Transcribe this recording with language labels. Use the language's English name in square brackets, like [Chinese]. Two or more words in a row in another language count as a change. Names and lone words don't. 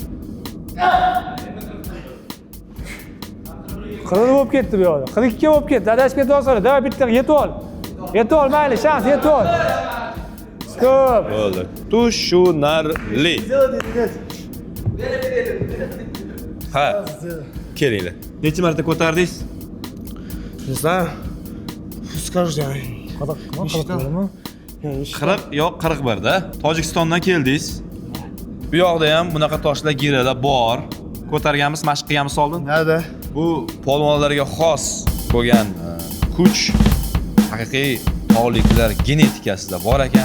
[Uzbek] 40 bo'lib ketdi bu yoqda. 42 bo'lib ketdi. Adashib ketyapsan. Davay bitta yetib ol. Mayli, shans yetib ol. Stop. Bo'ldi. Tushunarli. Ha. Kelinglar. Necha marta ko'tardingiz? [Russian] Не знаю. Скажи. [Uzbek] 40 yo'q 41 da. Tojikistondan keldingiz. Bu yoqda ham bunaqa toshlar girada bor. Ko'targanmiz, mashq qilganmiz oldin. [Turkish] Nerede? [Uzbek] Bu polvonlarga xos bo'lgan kuch, haqiqiy tog'liklar genetikasida bor ekan.